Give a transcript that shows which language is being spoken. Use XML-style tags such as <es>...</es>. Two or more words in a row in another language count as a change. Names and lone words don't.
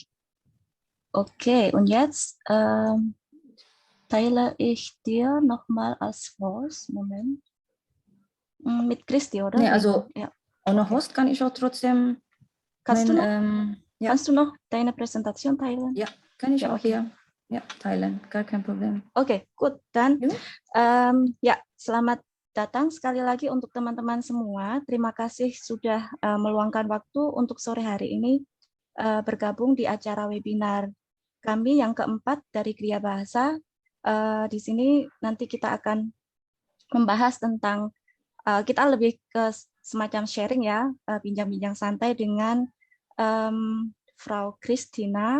<de>Okay, und jetzt teile ich dir nochmal als Host. Moment. Mit Christi, oder? Nee, Wie? also Ja. ohne Okay. Host kann ich auch trotzdem Kannst du noch? ja. Kannst du noch deine Präsentation teilen? Ja, kann ich Ja, auch okay. hier teilen, gar kein Problem.</de> <id>Oke, good. Dan Yuk. ya, selamat datang sekali lagi untuk teman-teman semua. Terima kasih sudah meluangkan waktu untuk sore hari ini bergabung di acara webinar kami yang keempat dari Kriya Bahasa. Di sini nanti kita akan membahas tentang kita lebih ke semacam sharing ya, bincang-bincang santai dengan Frau Christina.</id>